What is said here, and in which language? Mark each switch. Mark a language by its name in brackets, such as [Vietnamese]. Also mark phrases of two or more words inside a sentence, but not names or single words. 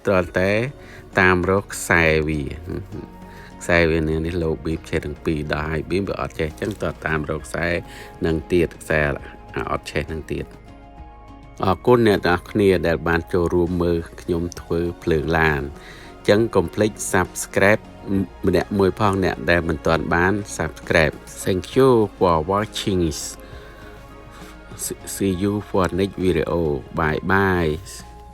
[Khmer] ត្រូវតែតាមរកខ្សែវានេះឡូប៊ីមឆេះទាំងពីរដល់ហាយប៊ីមវាអត់ឆេះអញ្ចឹងត្រូវតាមរកខ្សែនឹងទៀតខ្សែអត់ឆេះនឹងទៀតអរគុណអ្នកទាំងអស់គ្នាដែលបានចូលរួមមើលខ្ញុំធ្វើភ្លើងឡានអញ្ចឹងកុំភ្លេច Subscribe ម្នាក់មួយផងអ្នកដែលមិនទាន់បាន Subscribe [English] Thank you for watching See you for next video. Bye bye.